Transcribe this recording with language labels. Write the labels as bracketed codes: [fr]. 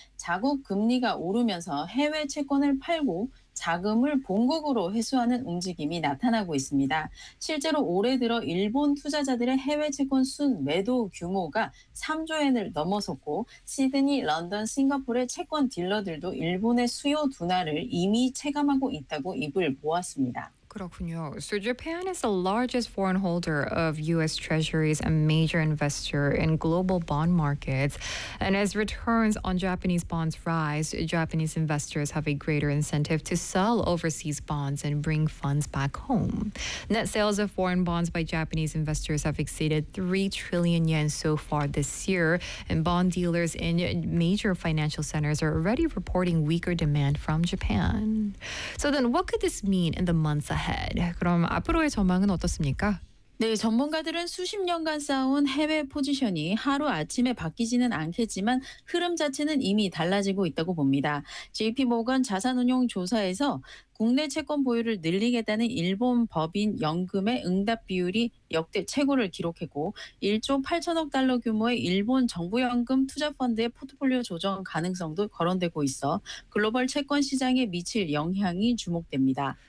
[ko] 자국 금리가 오르면서 해외 채권을 팔고 자금을 본국으로 회수하는 움직임이 나타나고 있습니다. 실제로 올해 들어 일본 투자자들의 해외 채권 순매도 규모가 3조 엔을 넘어섰고, 시드니, 런던, 싱가포르의 채권 딜러들도 일본의 수요 둔화를 이미 체감하고 있다고 입을 모았습니다. 그렇군요. [en] So Japan is the largest foreign holder of U.S. treasuries and major investor in global bond markets. And as returns on Japanese bonds rise, Japanese investors have a greater incentive to sell overseas bonds and bring funds back home. Net sales of foreign bonds by Japanese investors have exceeded 3 trillion yen so far this year, and bond dealers in major financial centers are already reporting weaker demand from Japan. So then, what could this mean in the months ahead? [ko] 그럼 앞으로의 전망은 어떻습니까? 네, 전문가들은 수십 년간 쌓아온 해외 포지션이 하루아침에 바뀌지는 않겠지만 흐름 자체는 이미 달라지고 있다고 봅니다. JP모건 자산운용 조사에서 국내 채권 보유를 늘리겠다는 일본 법인 연금의 응답 비율이 역대 최고를 기록했고, 1조 8천억 달러 규모의 일본 정부연금 투자 펀드의 포트폴리오 조정 가능성도 거론되고 있어 글로벌 채권 시장에 미칠 영향이 주목됩니다.